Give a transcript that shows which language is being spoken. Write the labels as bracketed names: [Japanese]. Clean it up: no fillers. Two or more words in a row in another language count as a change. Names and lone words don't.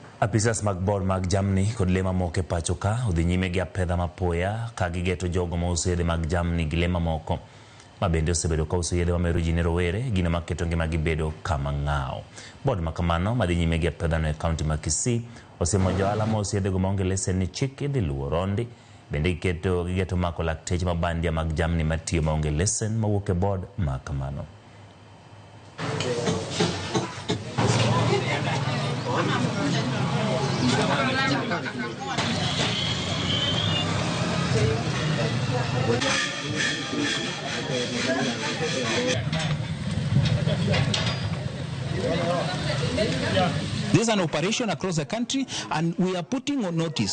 [Luo (Kenya and Tanzania)] Apisas mag board mag jamni kod lema moke pacho ka udhi nyime gi apedha mapoya ka gigeto jogo ma uso yedhe mag jamni gi lema moko ma bende osebedo ka uso yedhe mamero ji ne rowere gino maketo ngima gibedo kama ng'awo. Board ma kamano madhi nyime gi apedha no e kaunti ma Kisii osemo johala ma uso yedhe go maonge lesen ni chik idhi luwo rondi. Bende gigeto mako lakteche mabandia mag jamni matiyo maonge lesen mawuok e board ma kamano. [English] This is an operation across the country, and we are putting on notice.